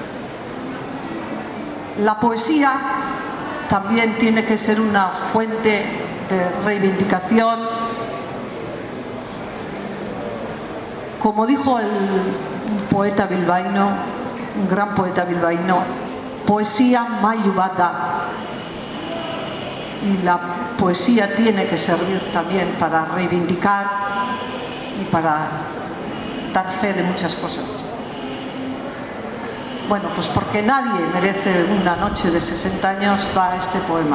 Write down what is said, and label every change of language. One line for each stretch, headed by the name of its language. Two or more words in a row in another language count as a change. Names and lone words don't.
Spanish: La poesía también tiene que ser una fuente de reivindicación. Como dijo un poeta bilbaíno, un gran poeta bilbaíno,
Basque: poesía mailu bat da.
Spanish: Y la poesía tiene que servir también para reivindicar y para dar fe de muchas cosas. Bueno, pues porque nadie merece una noche de 60 años, va este poema.